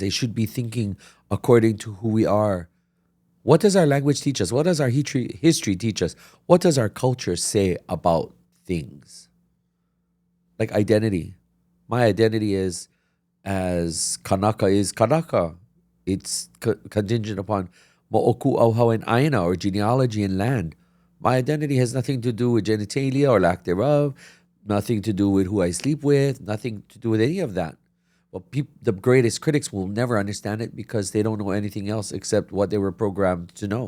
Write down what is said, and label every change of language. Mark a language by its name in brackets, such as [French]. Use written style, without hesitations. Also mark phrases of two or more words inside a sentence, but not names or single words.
[English] They should be thinking according to who we are. What does our language teach us? What does our history teach us? What does our culture say about things? Like identity. My identity is as Kanaka is Kanaka. It's contingent upon moʻokū Hawaiian aina or genealogy and land. My identity has nothing to do with genitalia or lack thereof, nothing to do with who I sleep with, nothing to do with any of that. Well, the greatest critics will never understand it because they don't know anything else except what they were programmed to know.